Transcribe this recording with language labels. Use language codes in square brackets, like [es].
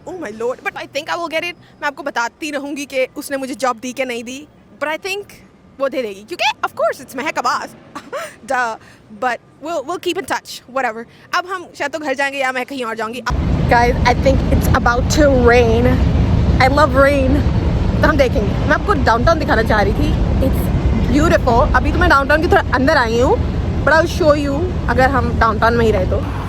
[en] Oh my lord, but I think I will get it. [hi] मैं आपको बताती रहूँगी कि उसने मुझे जॉब दी कि नहीं दी, [en] but I think [hi] वो दे देगी, क्योंकि [en] Of course it's Mehak Abbas but we'll keep in touch, whatever. [hi] अब हम शायद तो घर जाएंगे या मैं कहीं और जाऊँगी। [en] Guys, I think it's about to rain. I love rain. [hi] तो हम देखेंगे। मैं आपको डाउनटाउन दिखाना चाह रही थी। [en] It's beautiful. [hi] अभी तो मैं डाउनटाउन की थोड़ा अंदर आई हूँ, [en] but I will show you [hi] अगर हम डाउनटाउन में ही रहे तो।